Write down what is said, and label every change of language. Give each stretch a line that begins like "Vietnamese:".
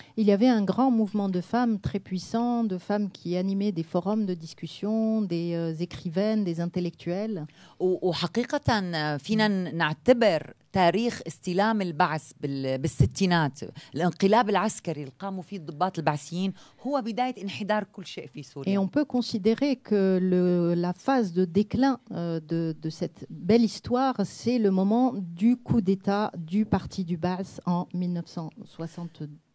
French: Il y avait un grand mouvement de femmes très puissant, de femmes qui animaient des forums de discussion, des écrivaines, des intellectuels.
Arabic: وحقيقة فينا نعتبر تاريخ استلام البعث بالستينات الانقلاب العسكري اللي قاموا فيه الضباط البعثيين هو بداية انحدار كل شيء في سوريا.
French: Et on peut considérer que la phase de déclin de cette belle histoire, c'est le moment du coup d'État du parti du Ba'ath en 1962.